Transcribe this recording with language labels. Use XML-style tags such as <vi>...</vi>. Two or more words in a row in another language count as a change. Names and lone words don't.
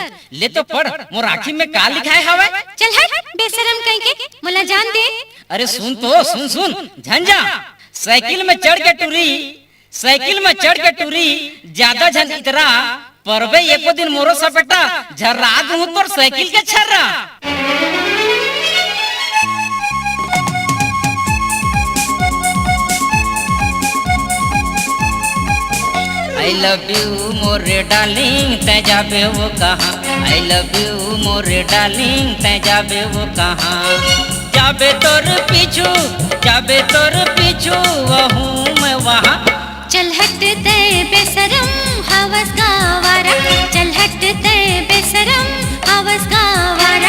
<hne>ले तो पढ़, मोर आँखी में का लिखाए हवे? चल हट बेशरम कहीं के मुला जान दे। अरे सुन तो सुन झंझा साइकिल में चढ़ के टूरी ज्यादा झन इतरा परबे एको दिन मोरो सपेटा झर्रा दूं तोर साइकिल के छर्रा।</hne> <en>I love you</en> <hne>मोरे डार्लिंग तै जाबे वो कहाँ?</hne> <en>I love you</en> <hne>मोरे डार्लिंग तै जाबे वो कहाँ? जाबे तोर पीछू वहूँ मैं वहाँ। चल हट दे बेशरम हवस का वारा, चल हट दे बेशरम हवस का वारा।</hne>